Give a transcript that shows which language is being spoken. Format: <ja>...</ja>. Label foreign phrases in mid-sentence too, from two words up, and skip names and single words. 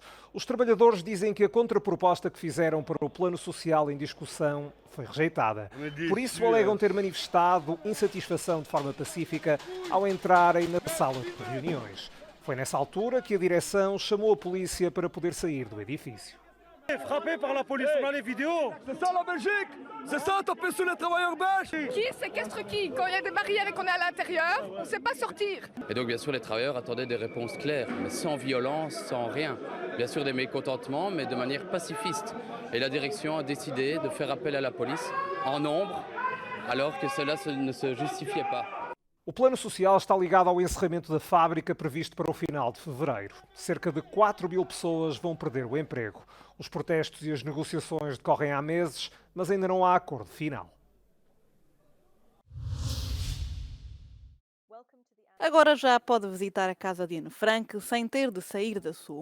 <pt>Os trabalhadores dizem que a contraproposta que fizeram para o plano social em discussão foi rejeitada. Por isso alegam ter manifestado insatisfação de forma pacífica ao entrarem na sala de reuniões. Foi nessa altura que a direção chamou a polícia para poder sair do edifício.</pt> <fr>Frappé par la police, on a les vidéos. C'est ça la Belgique. C'est ça, taper sur les travailleurs belges. Qui séquestre qui? Quand il y a des barrières et qu'on est à l'intérieur, on ne sait pas sortir. Et donc bien sûr les travailleurs attendaient des réponses claires, mais sans violence, sans rien. Bien sûr des mécontentements, mais de manière pacifiste. Et la direction a décidé de faire appel à la police en nombre, alors que cela ne se justifiait pas.</fr> <pt>O plano social está ligado ao encerramento da fábrica previsto para o final de fevereiro. Cerca de 4 mil pessoas vão perder o emprego. Os protestos e as negociações decorrem há meses, mas ainda não há acordo final. Agora já pode visitar a casa de Anne Frank sem ter de sair da sua.</pt>